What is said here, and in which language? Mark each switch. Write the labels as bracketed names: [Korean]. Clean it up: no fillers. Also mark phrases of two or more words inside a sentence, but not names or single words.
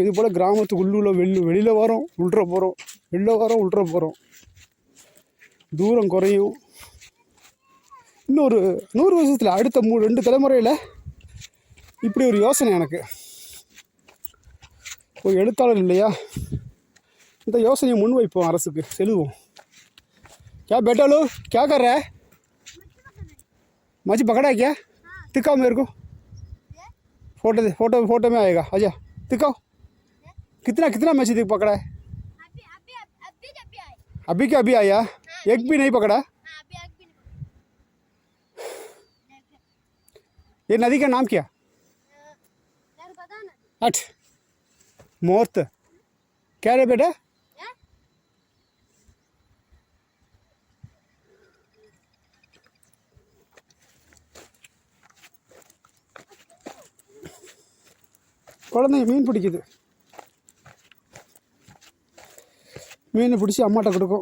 [Tamil] இது போல் கிராமத்துக்கு வெளியில் வரோம், உள்ற போகிறோம், வெளில வரோம், உள்ற போகிறோம், தூரம் குறையும். இன்னொரு 100 வருஷத்தில் அடுத்த 2 தலைமுறையில் இப்படி ஒரு யோசனை எனக்கு. ஒரு எழுத்தாளர் இல்லையா, இந்த யோசனையை முன்வைப்போம், அரசுக்கு செலுவோம். [Hindi] क्या बेटा लो क्या कर रहा है? मछली पकड़ा है क्या? दिखाओ मेरे को, फोटो दे, फोटो में आएगा, आजा दिखाओ। कितना मछली पकड़ा है? अभी क्या अभी आया? एक भी नहीं पकड़ा? ये नदी का नाम क्या? अठ मोर्त क्या रे बेटा? [Tamil] குழந்தைங்க மீன் பிடிக்குது, மீன் பிடிச்சி அம்மாட்ட கொடுக்கும்.